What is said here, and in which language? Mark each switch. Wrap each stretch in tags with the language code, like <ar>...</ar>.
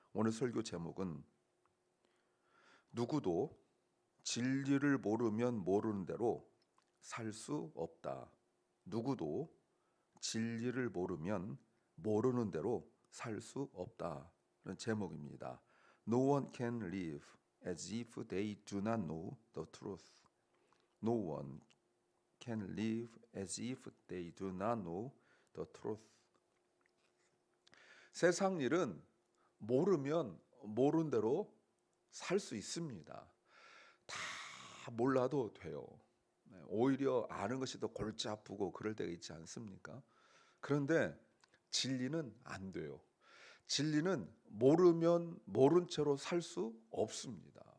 <ko>오늘 설교 제목은 누구도 진리를 모르면 모르는 대로 살 수 없다. 누구도 진리를 모르면 모르는 대로 살 수 없다는 제목입니다.</ko> <en>No one can live as if they do not know the truth. No one can live as if they do not know the truth.</en> <ko>세상 일은 모르면 모르는 대로 살 수 있습니다. 다 몰라도 돼요. 오히려 아는 것이 더 골치 아프고 그럴 때가 있지 않습니까? 그런데 진리는 안 돼요. 진리는 모르면 모른 채로 살 수 없습니다.</ko>